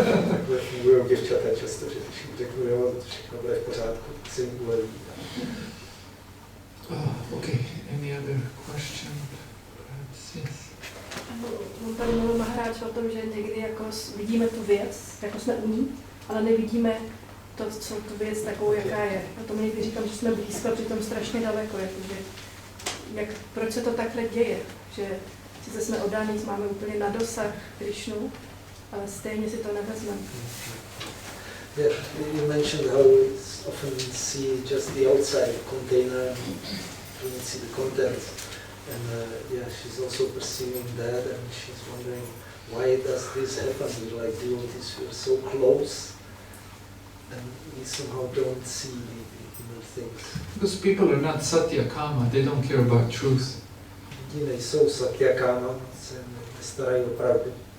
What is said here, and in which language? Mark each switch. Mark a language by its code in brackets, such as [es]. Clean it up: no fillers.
[cs] Takhle fungují děvčata často, že když jim řeknu, jo, všechno bude v pořádku, se jim uleví. [en] Okay, any other question? Yes. [cs] On tady mluvil Maharáč o tom, že někdy jako vidíme tu věc, jako jsme u ní, ale nevidíme to, co tu věc takovou, jaká je. A to někdy říkám, že jsme blízko, přitom strašně daleko. Jakože, proč se to takhle děje? Že sice jsme oddáni, máme úplně na dosah Krišnu, ale stejně si to nevezmeme. [en] Yeah, you mentioned how we often see just the outside container, we don't see the content. And yeah, she's also perceiving that, and she's wondering why does this happen? We're like devotees, we're so close, and we somehow don't see the inner things. Because people are not satya kama, they don't care about truth. [cs] Lidi nejsou satyakama, se nestarají o pravdu.